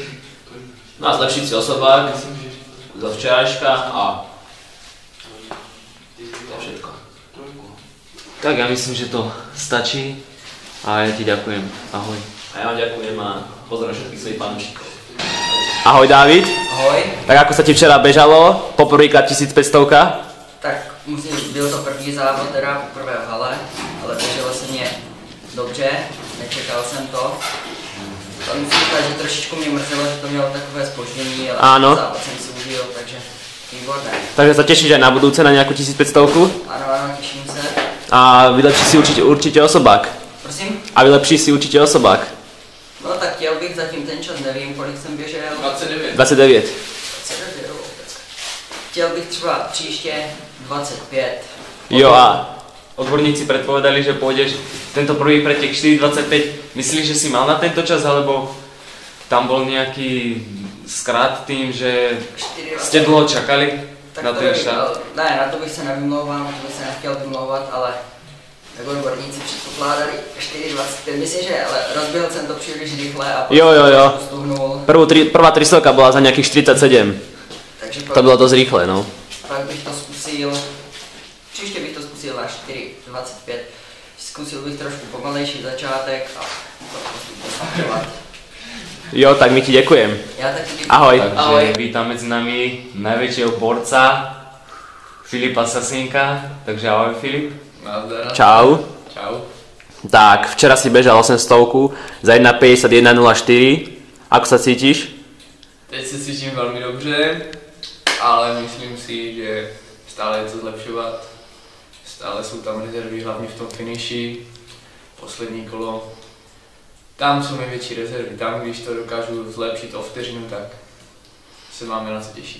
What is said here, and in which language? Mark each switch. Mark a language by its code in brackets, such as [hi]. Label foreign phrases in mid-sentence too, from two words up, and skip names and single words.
[sk] No a zlepšiť si osobák zo včerajška a to všetko. Tak ja myslím, že to stačí a ja ti ďakujem. Ahoj. A ja vám ďakujem a pozdravím všetkých svojich fanúšikov. Ahoj Dávid. Ahoj. Tak ako sa ti včera bežalo? Poprvýkrát 1500? [cs] Tak byl to první závod, teda poprvé v hale, ale běželo se mě dobře, nečekal jsem to. To musím říkat, že trošičku mě mrzelo, že to mělo takové zpoždění, ale [sk] áno. [cs] závod jsem si užil, takže výborné. [sk] Takže sa tešíš aj na budúce na nejakú 1500? [cs] Ano, těším se. [sk] A vylepší si určite osobák. [cs] Prosím? [sk] A vylepší si určite osobák. [cs] No tak chtěl bych zatím ten čas, nevím, kolik jsem běžel. 29. 29. 29, chtěl bych třeba příště 25. Jo a [sk] Odborníci predpovedali, že pôjdeš tento prvý pretek 4.25. Myslíš, že si mal na tento čas, alebo tam bol nejaký skrat tým, že ste dlho čakali na ten štart? [cs] Ne, na to bych se nevymlouvám, to bych se nechtěl vymlouvat, ale jako odborníci předpokládali 4.25, myslím, že ale rozbil jsem to příliš rychle a potom stuhnul. [sk] Prvá 300 bola za nejakých 47. Takže [cs] To bylo [sk] dosť rýchle, no. [cs] Pak bych to zkusil, příště bych to zkusil na 4.25. Zkusil bych trošku pomalejší začátek a postupovat. [sk] Jo, tak my ti ďakujem. [cs] Já taky děkuji. Ahoj. [sk] Takže Ahoj. vítam medzi nami najväčšieho borca Filipa Sasinka. Takže ahoj Filip. Nazdar. Čau. Čau. Tak, včera si bežal 800 za 1.51.04. Ako sa cítiš? [cs] Teď se cítím velmi dobře, ale myslím si, že stále je co zlepšovat. Stále jsou tam rezervy, hlavně v tom finiši, poslední kolo. Tam jsou největší rezervy, tam když to dokážu zlepšit o vteřinu, tak se máme na co těšit.